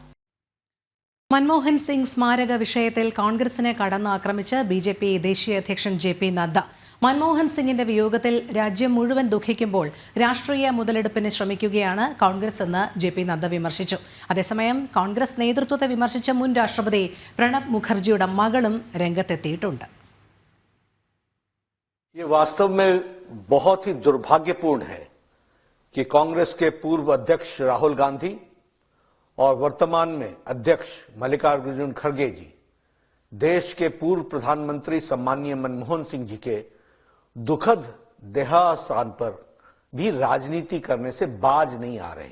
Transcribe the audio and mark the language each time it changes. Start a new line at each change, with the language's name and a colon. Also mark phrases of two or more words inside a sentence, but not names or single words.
Malayalam: മൻമോഹൻ സിംഗ് സ്മാരക വിഷയത്തിൽ കോൺഗ്രസിനെ കടന്നാക്രമിച്ച് BJP ദേശീയ അധ്യക്ഷൻ JP നദ്ദ. മൻമോഹൻ സിംഗിന്റെ വിയോഗത്തിൽ രാജ്യം മുഴുവൻ ദുഃഖിക്കുമ്പോൾ രാഷ്ട്രീയ മുതലെടുപ്പിന് ശ്രമിക്കുകയാണ് കോൺഗ്രസ് എന്ന് JP നദ്ദ വിമർശിച്ചു. അതേസമയം കോൺഗ്രസ് നേതൃത്വത്തെ വിമർശിച്ച മുൻ രാഷ്ട്രപതി പ്രണബ് മുഖർജിയുടെ മകളും രംഗത്തെത്തിയിട്ടുണ്ട്.
Hindi: ये वास्तव में बहुत ही दुर्भाग्यपूर्ण है कि कांग्रेस के पूर्व अध्यक्ष राहुल गांधी और वर्तमान में अध्यक्ष मल्लिकार्जुन खड़गे जी देश के पूर्व प्रधानमंत्री सम्माननीय मनमोहन सिंह जी के दुखद देहावसान पर भी राजनीति करने से बाज नहीं आ रहे।